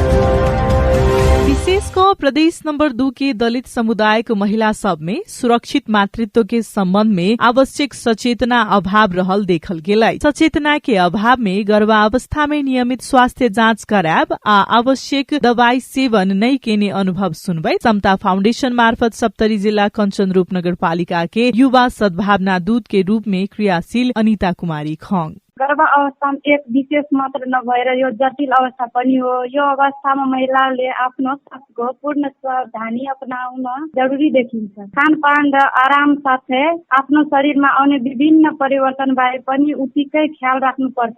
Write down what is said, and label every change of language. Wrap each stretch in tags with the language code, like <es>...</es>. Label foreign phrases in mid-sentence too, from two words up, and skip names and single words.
<mai>विशेष क प्रदेश नंबर 2 के दलित समुदायक महिला सब में सुरक्षित मातृत्व के संबंध में आवश्यक सचेतना अभाव रहल देखल गेल अछि। सचेतना के अभाव में गर्भावस्था में नियमित स्वास्थ्य जाँच करायब आ आवश्यक दवाई सेवन नहीं केने अनुभव सुनबै समता फाउंडेशन मार्फत सप्तरी जिल्ला कञ्चनरूप नगरपालिका के युवा सद्भावना दूत के रूप में क्रियाशील अनिता कुमारी खङ।</mai> <ne>गर्भ अवस्थामा एक विशेष मात्र नभएर यो जटिल अवस्था पनि हो। यो अवस्थामा महिलाले आफ्नो स्वास्थ्यको पूर्ण सावधानी अपनाउन जरुरी देखिन्छ। खानपान र आराम साथै आफ्नो शरीरमा आउने विभिन्न परिवर्तन बारे पनि उत्तिकै ख्याल राख्नुपर्छ।</ne>